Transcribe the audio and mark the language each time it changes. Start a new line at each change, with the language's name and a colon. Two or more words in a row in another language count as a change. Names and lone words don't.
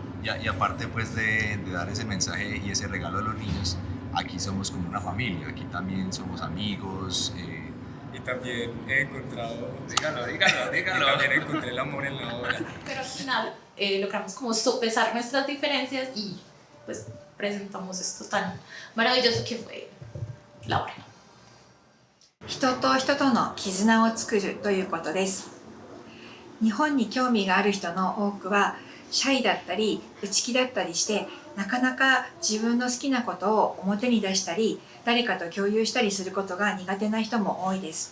Spanish: Y aparte pues de dar ese mensaje y ese regalo a los niños, aquí somos como una familia, aquí también somos amigos. Y también he encontrado, dígalo. También encontré el amor en la obra. Pero al final logramos como sopesar nuestras diferencias y pues presentamos esto tan maravilloso que fue la obra.
Japanese: 人と人との絆を作るということです。日本に興味がある人の多くはシャイだったり内気だったりしてなかなか自分の好きなことを表に出したり誰かと共有したりすることが苦手な人も多いです。